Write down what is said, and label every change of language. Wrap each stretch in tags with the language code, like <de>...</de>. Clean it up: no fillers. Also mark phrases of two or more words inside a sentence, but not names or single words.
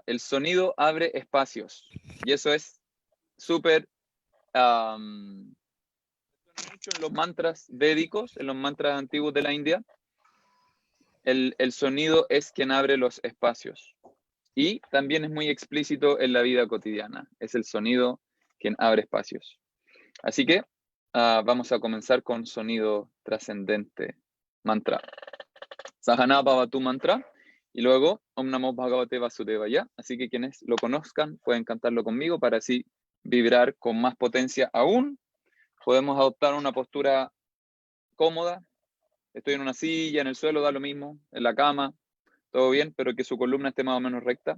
<es>El sonido abre espacios. Y eso es súper mucho en los mantras védicos, en los mantras antiguos de la India. El sonido es quien abre los espacios. Y también es muy explícito en la vida cotidiana. Es el sonido quien abre espacios. Así que vamos a comenzar con sonido trascendente. Mantra. Sahana Bhavatu mantra. Y luego Om Namo Bhagavate Vasudevaya. Así que quienes lo conozcan pueden cantarlo conmigo para así vibrar con más potencia aún. Podemos adoptar una postura cómoda. Estoy en una silla, en el suelo, da lo mismo, en la cama, todo bien, pero que su columna esté más o menos recta.</es>